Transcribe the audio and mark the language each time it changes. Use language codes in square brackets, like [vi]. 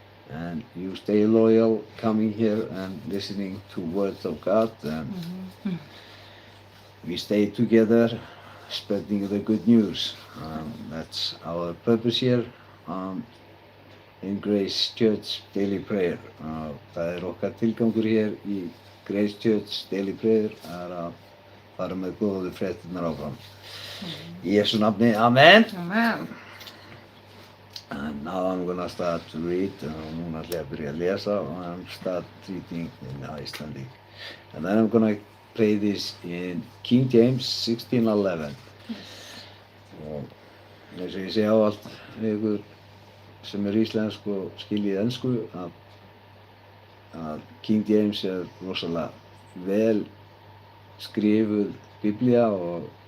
[en] And you stay loyal, coming here and listening to words of God, and we stay together, spreading the good news. That's our purpose here in Grace Church Daily Prayer. [is] Það okkar tilgangur hér í Grace Church Daily Prayer að fara með góðu fréttirnar áfram. Í Jesú nafni, amen. Amen. [en] And now I'm gonna start to read. [is] Núna ætla ég að byrja að lesa og [en] I'm start reading in Icelandic. And then I'm gonna play this in King James 16:11. [is] Og eins og ég segi ávallt við ykkur sem er íslensku og skiljið ensku að King James er rosalega vel skrifuð biblía og